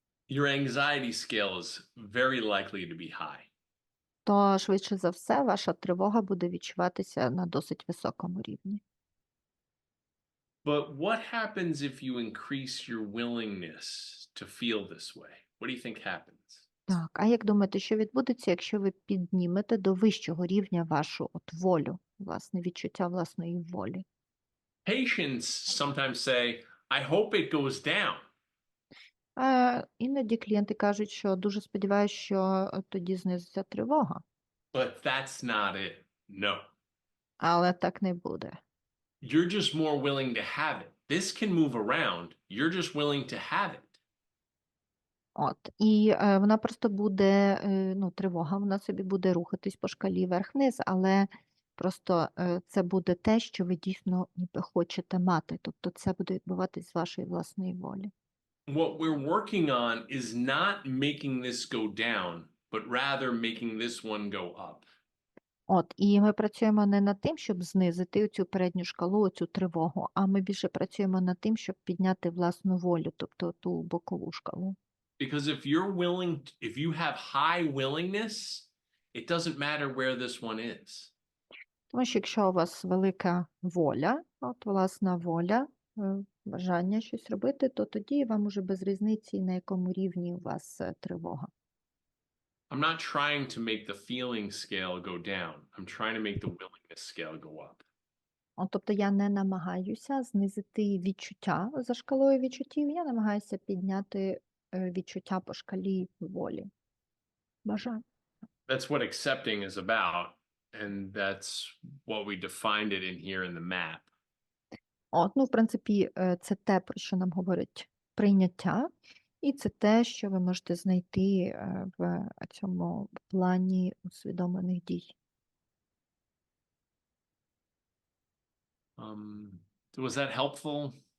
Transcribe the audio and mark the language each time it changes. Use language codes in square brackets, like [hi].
[en] your anxiety scale is very likely to be high. [uk] то швидше за все ваша тривога буде відчуватися на досить високому рівні. [en] But what happens if you increase your willingness to feel this way? What do you think happens? [uk] Так, а як думаєте, що відбудеться, якщо ви піднімете до вищого рівня вашу волю, власне, відчуття власної волі? [en] Patients sometimes say, I hope it goes down. [uk] Іноді клієнти кажуть, що дуже сподіваюся, що тоді знизиться тривога. [en] But that's not it. No. [uk] Але так не буде. [en] You're just more willing to have it. This can move around. You're just willing to have it. [uk] І вона просто буде, тривога, вона собі буде рухатись по шкалі вверх-вниз, але просто це буде те, що ви дійсно ніби хочете мати. Тобто це буде відбуватись з вашої власної волі. [en] What we're working on is not making this go down, but rather making this one go up. [uk] І ми працюємо не над тим, щоб знизити цю передню шкалу, цю тривогу, а ми більше працюємо над тим, щоб підняти власну волю, тобто ту бокову шкалу. [en] Because if you have high willingness, it doesn't matter where this one is. [uk] Тому що якщо у вас велика воля, власна воля, бажання щось робити, то тоді вам уже без різниці, на якому рівні у вас тривога. [en] I'm not trying to make the feeling scale go down. I'm trying to make the willingness scale go up. [uk] Тобто я не намагаюся знизити відчуття за шкалою відчуттів, я намагаюся підняти відчуття по шкалі волі. Бажання. [en] That's what accepting is about, and that's what we defined it in here in the map. [uk] В принципі, це те, про що нам говорить прийняття, і це те, що ви можете знайти в цьому плані усвідомлених дій. [en] Was that helpful?